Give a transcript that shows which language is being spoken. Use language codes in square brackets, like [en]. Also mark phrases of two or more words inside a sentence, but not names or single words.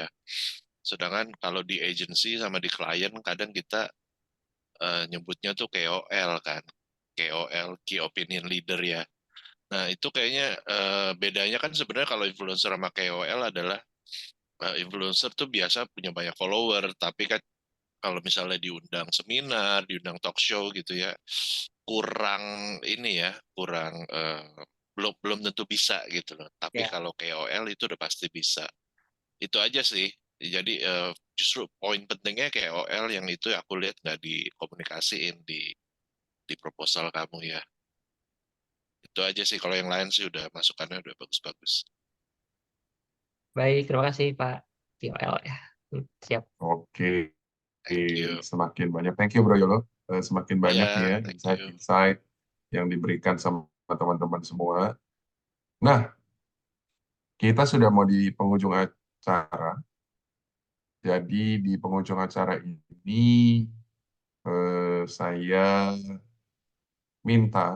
[id] Sedangkan kalau di agency sama di klien kadang kita nyebutnya tuh KOL kan. KOL, [en] Key Opinion Leader [id] ya. Nah itu kayaknya bedanya kan sebenarnya kalau influencer sama KOL adalah influencer tuh biasa punya banyak follower, tapi kan kalau misalnya diundang seminar, diundang [en] talk show [id] gitu ya, kurang ini ya, kurang belum tentu bisa gitu loh. Tapi kalau KOL itu udah pasti bisa. Itu aja sih. Jadi justru poin pentingnya KOL yang itu aku lihat nggak dikomunikasiin di proposal kamu ya. Itu aja sih. Kalau yang lain sih udah masukannya udah bagus-bagus. Baik, terima kasih Pak KOL ya. Siap. Oke. Semakin banyak. [en] Thank you Bro Yolo. [id] Semakin banyak nih ya insight-insight yang diberikan sama teman-teman semua. Nah, kita sudah mau di penghujung acara. Jadi di penghujung acara ini saya minta